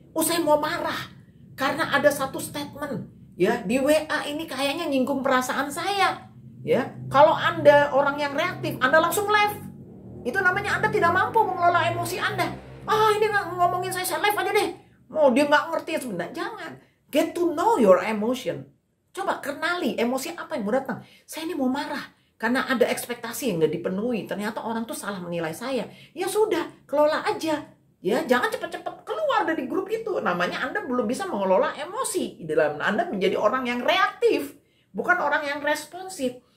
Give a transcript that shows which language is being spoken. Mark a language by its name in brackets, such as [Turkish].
[Indonesian] Saya mau marah, karena ada satu statement, ya, di WA ini kayaknya nyinggung perasaan saya. Ya, kalau Anda orang yang reaktif, Anda langsung live. Itu namanya Anda tidak mampu mengelola emosi Anda. Ini ngomongin saya live aja deh. Dia nggak ngerti sebenarnya. Jangan. [English] Get to know your emotion. [Indonesian] Coba kenali emosi apa yang mau datang. Saya ini mau marah karena ada ekspektasi yang nggak dipenuhi. Ternyata orang tuh salah menilai saya. Ya sudah, kelola aja. Ya, jangan cepat-cepat keluar dari grup itu. Namanya Anda belum bisa mengelola emosi. Di dalam Anda menjadi orang yang reaktif, bukan orang yang responsif.